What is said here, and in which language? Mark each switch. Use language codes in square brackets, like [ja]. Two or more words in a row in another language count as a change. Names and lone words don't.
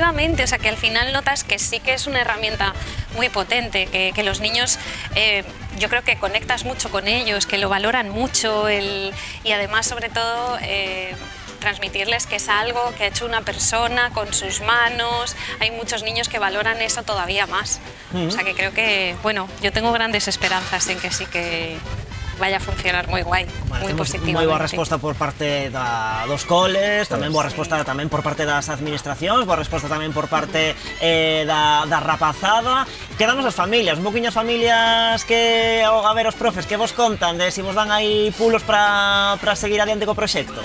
[es] O sea, que al final notas que sí que es una herramienta muy potente, que los niños, yo creo que conectas mucho con ellos, que lo valoran mucho y además sobre todo transmitirles que es algo que ha hecho una persona con sus manos. Hay muchos niños que valoran eso todavía más. O sea que creo que, bueno, yo tengo grandes esperanzas en que sí que vaya a funcionar [gl] moi guai, moi positivamente. Moi boa resposta por parte dos coles, tamén boa resposta tamén por parte das administracións, boa resposta tamén por parte da rapazada. Quedamos as familias, un poquinho as familias que, a ver, os profes, que vos contan de se vos dan aí pulos para seguir adiante co proxecto?